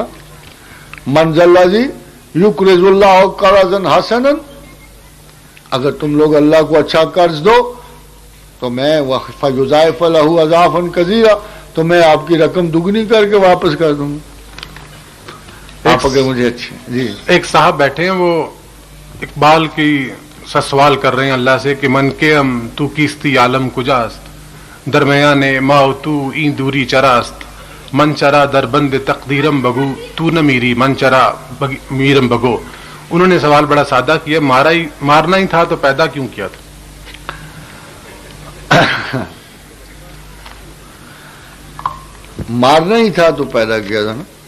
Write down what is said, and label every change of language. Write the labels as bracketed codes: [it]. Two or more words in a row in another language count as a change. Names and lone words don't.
[ar] من ذا الذی یقرض اللہ قرضا حسنا، [ur] اگر تم لوگ اللہ کو اچھا قرض دو تو میں [ar] فیضاعف لہ اضعافا کثیرا، [ur] تو میں آپ کی رقم دگنی کر کے واپس کر دوں گا، آپ اگر مجھے اچھے۔ جی ایک صاحب بیٹھے ہیں، وہ اقبال کی سے سوال کر رہے ہیں اللہ سے کہ [fa] من کے تو کیستی عالم کجاست، درمیان ما و تو این دوری چراست، من چرا در بند تقدیرم بگو تو نہ میری من چرا میرم بگو۔ [ur] انہوں نے سوال بڑا سادہ کیا، مارنا ہی تھا تو پیدا کیوں کیا تھا؟ مارنا ہی تھا تو پیدا کیا تھا نا۔